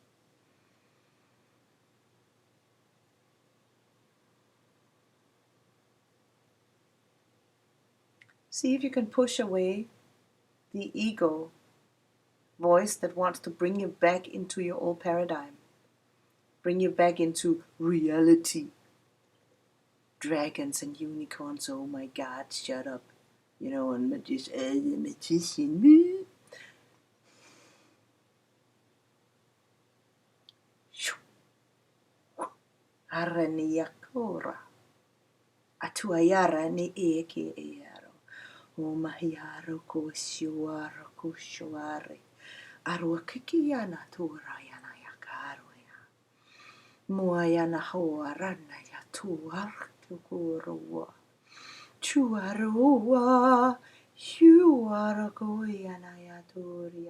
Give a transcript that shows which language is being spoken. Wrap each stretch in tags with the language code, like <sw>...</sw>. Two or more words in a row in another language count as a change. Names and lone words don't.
<en>See if you can push away the ego voice that wants to bring you back into your old paradigm. Bring you back into reality. Dragons and unicorns, oh my God, shut up. You know, and magician. Araniyakora. Atuayara ni eke earo. O mahiaro ko shiwara ko shware. Arwakikiyana turayana yakaroya. Muayana hoarana yatuar tukurowa. Chuarowa. Shuarakoyana yaturia.</en>